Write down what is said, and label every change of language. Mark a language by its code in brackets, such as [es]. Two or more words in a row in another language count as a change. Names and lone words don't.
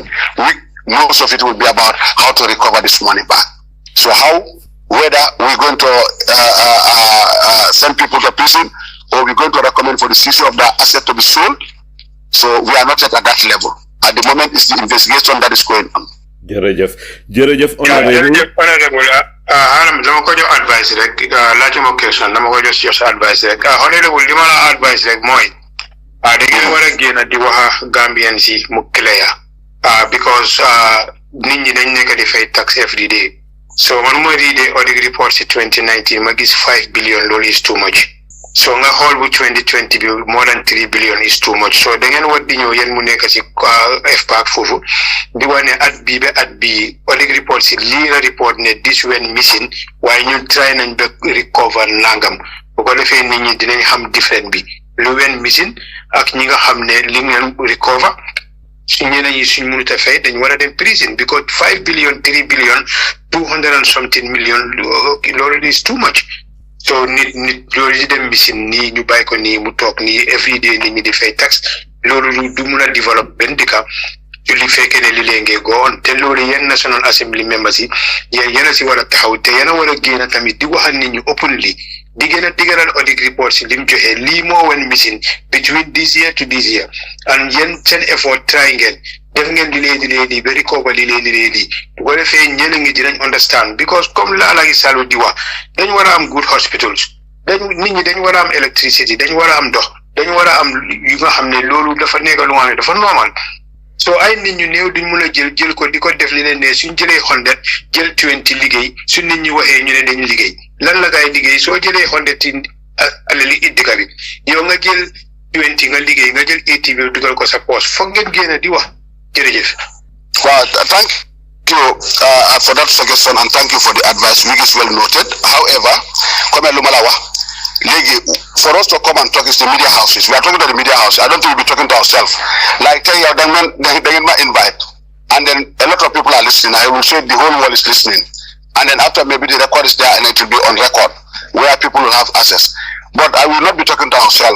[en] Most of it will be about how to recover this money back. So whether we're going to send people to prison, or we're going to recommend for the seizure of the asset to be sold. So we are not yet at that level. At the moment, it's the investigation that is going on. [wo] Jërëjëf honorable dama ko jox advice rek laajuma question dama ko jox advice rek honorable li ma la advice rek mooy da ngeen war a génn di wax Gambian si mu clear because nit ñi dañ nekk di fay tax [en] every day. [wo] So man ma [en] read audit report [wo] si 2019 ma gis 5 billion loolu [en] is too much. So [wo] nga xool bu [en] 2020 bi more than 3 billion is too much. [wo] So da ngeen war di ñëw yéen mu nekk si FPAC foofu di wane at bii ba at bii [en] audit report [wo] si lii la report ne [en] this went missing [wo] waaye ñun try nañ ba recover nangam bu ko defee nit ñi dinañ xam different bi lu [en] went missing [wo] ak ñi nga xam ne li ngeen recover su ñeneen ñi suñ mënut a fay dañ war a dem prison [en] because 5 billion 3 billion 200 and something million loolu is too much. [wo] So nit loolu di dem missing nii ñu bàyyi ko nii mu toog nii [en] every day [wo] nit ñi di fay tax loolu du mun a develop benn dëkk ci li fekkee ne li lee ngee go on te loolu yenn National Assembly members yi yéen a si war a taxaw te yéen a war a génn tamit di waxal nit ñu openly di gën a digalal [en] audit report [wo] si lim joxe lii moo wen missing [en] between this year to this year [wo] and yéen seen effort try ngeen def ngeen di lee ba recover li lee bu ko defee ñeneen ngi dinañ understand because comme la gi salu di wax dañ war a am [en] good hospitals [wo] nit ñi dañ war a am electricity dañ war a am ndox dañ war a am yu nga xam ne loolu dafa nekk lu nga xam ne dafa normal. So ay nit ñu néew duñ mun a jël ko di ko def li leen ne suñ jëlee 100 jël 20 liggéey su nit ñi waxee ñu ne dañu liggéey lan la gaay liggéey soo jëlee 100 ci alali iddika bi yow nga jël 20 nga liggéey nga jël 80 bi dugal ko sa poche foog ngeen génn di wax jërëjëf. [en] Well, thank you for that suggestion and thank you for the advice, which is well noted. However, [wo] comme lu ma la wax léegi [en] for us to come and talk is the media houses. We are talking to the media house. I don't think we'll be talking to ourselves. Like tell you, they might invite, and then a lot of people are listening. I will say the whole world is listening, and then after maybe the record is there and it will be on record where people will have access. But I will not be talking to ourselves.